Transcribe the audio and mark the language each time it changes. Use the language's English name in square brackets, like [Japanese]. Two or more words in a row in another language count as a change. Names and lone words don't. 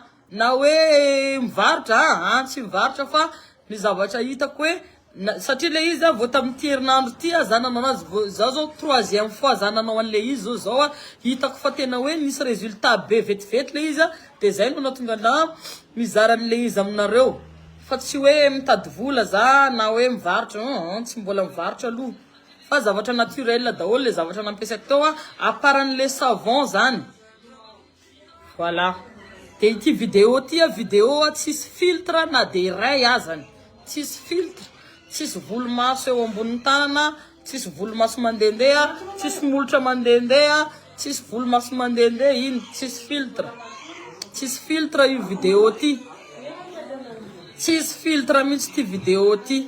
[Malagasy] Na hoe mivarotra tsy mivarotra fa ny zavatra hitako hoe satria le izy vao tamin'ity herinandro ty za nanao anazy za zao [French] 3e fois [Malagasy] za nanao an'le izy zao hitako fa tena hoe nisy résultat be vetivety le izy de zay no natonga na mizara an'le izy aminareo. Fa tsy hoe mitady vola za na hoe mivarotra tsy mbola mivarotra aloha fa zavatra naturel daholo le zavatra nampiasaiko tao [French] à part le savon [Malagasy] zany. [French] Voilà. [Malagasy] De ity vidéo ty vidéo tsisy filtre na de iray azany. Tsisy filtre, tsisy volomaso eo ambony tanana, tsisy volomaso mandendeha, tsisy molotra mandendeha, tsisy volomaso mandendeha iny, tsisy filtre. Tsisy filtre io vidéo ty. Tsisy filtre mihitsy ty vidéo ty.